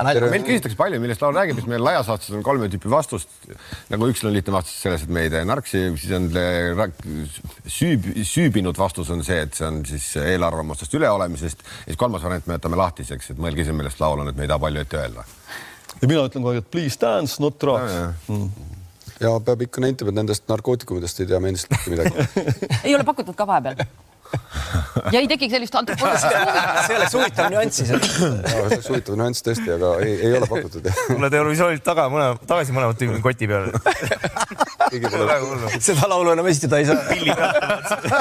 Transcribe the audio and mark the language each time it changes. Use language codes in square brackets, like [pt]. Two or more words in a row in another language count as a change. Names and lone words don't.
[et] Meil küsitakse palju, millest laul räägib, mis meil laiasaatsed on 3 tüüpi vastust. Nagu üks on lihtne vastus selles, et me ei tee narksi, siis on süübinud vastus on see, et see on siis eelarvamustest üleolemisest. Ja siis 3. variant me jätame lahtiseks, et mõelge ise, millest laul on, et me ei taha palju ette öelda. Ja mina ütlen kogu aeg, et [en] please dance, not drugs. [et] Ja peab ikka nentima, et nendest narkootikumidest ei tea me endast midagi. Ei ole pakutud ka vahepeal. Ja ei tekiks sellist see oleks huvitav nüanssi. See oleks huvitav nüanss tõesti, aga ei ole pakutud. Mulle Eurovisioonilt tagasi mõlemad tüübid koti peale. Seda laulu enam esitada ei saa.